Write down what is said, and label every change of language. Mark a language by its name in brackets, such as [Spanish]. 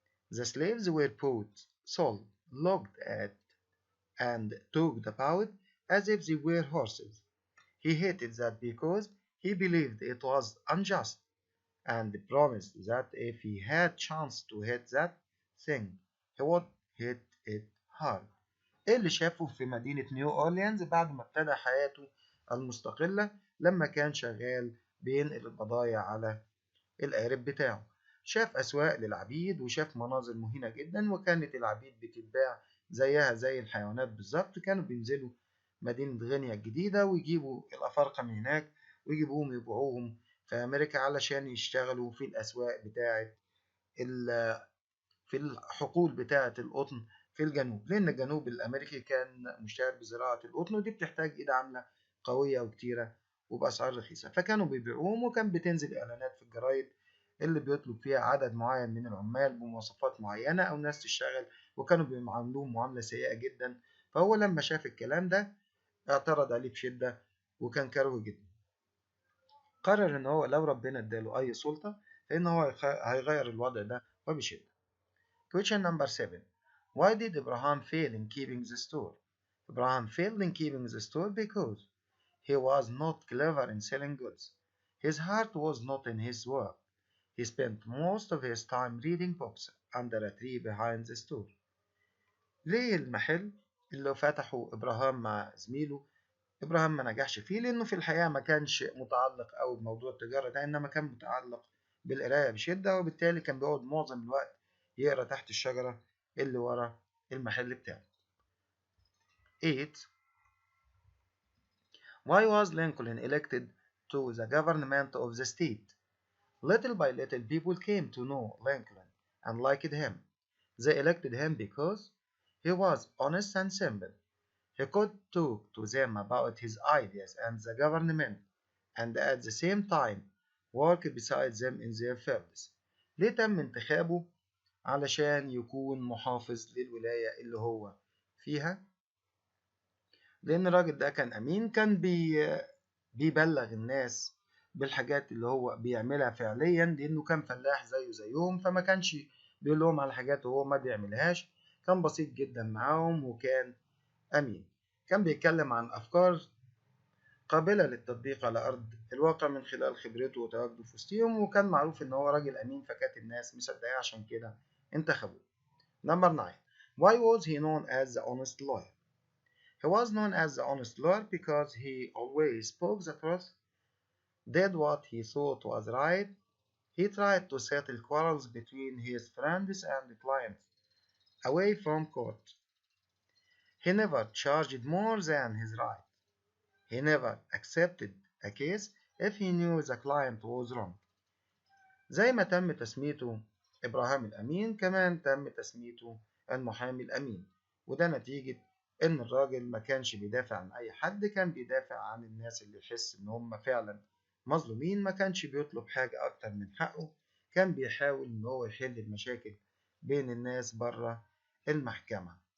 [English] The slaves were bought, sold, looked at, and talked about as if they were horses. He hated that because he believed it was unjust and promised that if he had chance to hit that thing, he would hit it hard. [Arabic] ايه اللي شافه في مدينة نيو أورليانز بعد ما ابتدى حياته المستقلة لما كان شغال بينقل البضايع على القارب بتاعه؟ شاف أسواق للعبيد وشاف مناظر مهينة جدا، وكانت العبيد بتتباع زيها زي الحيوانات بالظبط. كانوا بينزلوا مدينة غينيا الجديدة ويجيبوا الأفارقة من هناك ويجيبوهم يبيعوهم في أمريكا علشان يشتغلوا في الأسواق بتاعة في الحقول بتاعة القطن في الجنوب، لأن الجنوب الأمريكي كان مشتهر بزراعة القطن، ودي بتحتاج إيد عاملة قوية وكتيرة وبأسعار رخيصة، فكانوا بيبيعوهم. وكان بتنزل إعلانات في الجرايد اللي بيطلب فيها عدد معين من العمال بمواصفات معينة أو ناس تشتغل، وكانوا بيعاملوهم معاملة سيئة جدا. فهو لما شاف الكلام ده اعترض عليه بشدة وكان كاره جدا. قرر إن هو لو ربنا اداله أي سلطة فإن هو هيغير الوضع ده وبشدة. [English] Question number 7. Why did Abraham fail in keeping the store? Abraham failed in keeping the store because he was not clever in selling goods. His heart was not in his work. He spent most of his time reading books under a tree behind the store. [Arabic] ليه المحل اللي فتحه إبراهام مع زميله إبراهام ما نجحش فيه؟ لأنه في الحقيقة ما كانش متعلق أوي بموضوع التجارة ده، إنما كان متعلق بالقراية بشدة، وبالتالي كان بيقعد معظم الوقت يقرا تحت الشجرة اللي ورا المحل بتاعه. 8. [English] Why was Lincoln elected to the government of the state? Little by little people came to know Lincoln and liked him. They elected him because he was honest and simple. He could talk to them about his ideas and the government, and at the same time work beside them in their fields. [Arabic] ليه تم انتخابه علشان يكون محافظ للولاية اللي هو فيها؟ لأن الراجل ده كان أمين، كان بيبلغ الناس بالحاجات اللي هو بيعملها فعليا، لأنه كان فلاح زيه زيهم، فما كانش بيقول لهم على حاجات وهو ما بيعملهاش. كان بسيط جدا معاهم وكان أمين. كان بيتكلم عن أفكار قابلة للتطبيق على أرض الواقع من خلال خبرته وتواجده في وسطهم، وكان معروف إن هو راجل أمين، فكانت الناس مصدقاه عشان كده انتخبوه. [English] Number 9. Why was he known as the honest lawyer? He was known as the honest lawyer because he always spoke the truth, did what he thought was right. He tried to settle quarrels between his friends and clients away from court. He never charged more than his right. He never accepted a case if he knew the client was wrong. [Arabic] زي ما تم تسميته إبراهام الأمين، كمان تم تسميته المحامي الأمين، وده نتيجة إن الراجل ما كانش بيدافع عن أي حد، كان بيدافع عن الناس اللي يحس إن هم فعلا مظلومين، ما كانش بيطلب حاجة أكتر من حقه، كان بيحاول إن هو يحل المشاكل بين الناس بره المحكمة.